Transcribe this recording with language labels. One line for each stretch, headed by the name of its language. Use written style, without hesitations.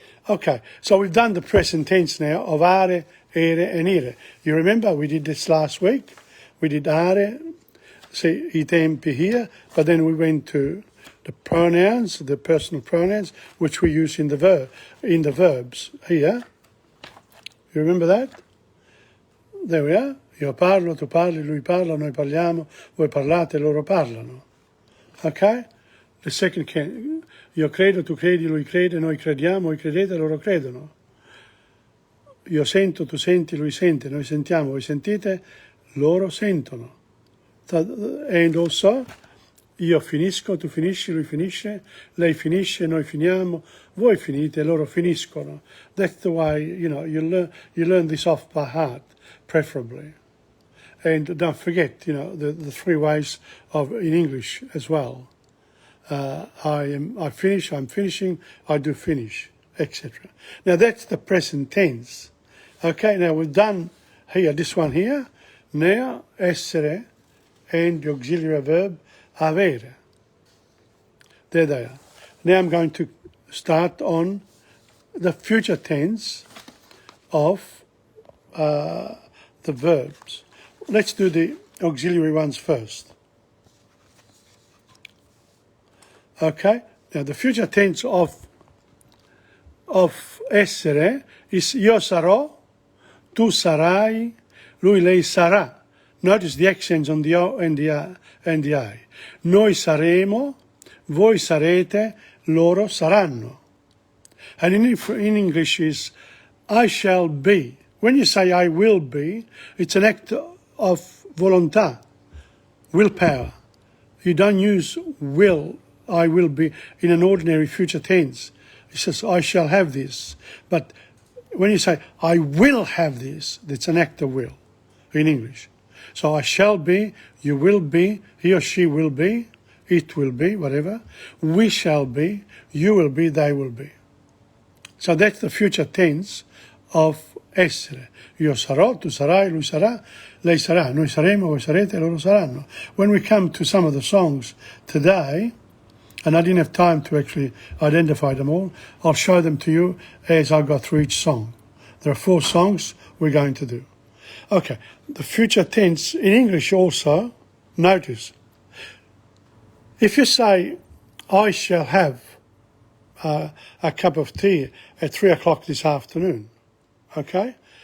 English: Okay, so we've done the present tense now of are, ere, and ire. You remember we did this last week. We did are, see, I tempi here, but then we went to the pronouns, the personal pronouns, which we use in the verbs here. You remember that? There we are.
Italian: Io parlo, tu parli, lui parla, noi parliamo, voi parlate, loro parlano. Okay?
English: The second can,
Italian: io credo, tu credi, lui crede, noi crediamo, voi credete, loro credono. Io sento, tu senti, lui sente, noi sentiamo, voi sentite, loro sentono.
English: And also,
Italian: io finisco, tu finisci, lui finisce, lei finisce, noi finiamo, voi finite, loro finiscono.
English: That's the way, you learn this off by heart, preferably. And don't forget, the 3 ways in English as well. I finish, I'm finishing, I do finish, etc. Now that's the present tense. Okay, now we've done here, this one here. Now, essere and the auxiliary verb avere. There they are. Now I'm going to start on the future tense of the verbs. Let's do the auxiliary ones first. Okay, now the future tense of essere is
Italian: io sarò, tu sarai, lui, lei sarà.
English: Notice the accents on the O and the I.
Italian: Noi saremo, voi sarete, loro saranno.
English: And in English is I shall be. When you say I will be, it's an act of volontà, willpower. You don't use will, I will be, in an ordinary future tense. It says I shall have this. But when you say I will have this, it's an act of will in English. So I shall be, you will be, he or she will be, it will be, whatever. We shall be, you will be, they will be. So that's the future tense of essere.
Italian: Io sarò, tu sarai, lui sarà, lei sarà, noi saremo, voi sarete, loro saranno.
English: When we come to some of the songs today, and I didn't have time to actually identify them all, I'll show them to you as I go through each song. There are 4 songs we're going to do. Okay, the future tense in English also, notice, if you say, I shall have a cup of tea at 3 o'clock this afternoon, okay?